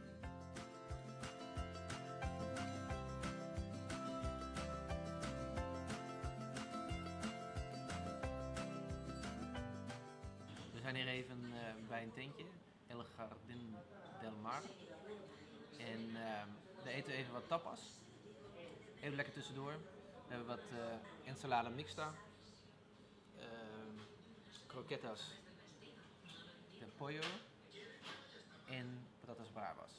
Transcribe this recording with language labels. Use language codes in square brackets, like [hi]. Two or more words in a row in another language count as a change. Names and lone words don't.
[nl] We zijn hier even bij een tentje, El Jardín del Mar. En we eten even wat tapas. Even lekker tussendoor. We hebben wat [es] ensalada mixta, croquetas de pollo [nl] en [es] patatas bravas.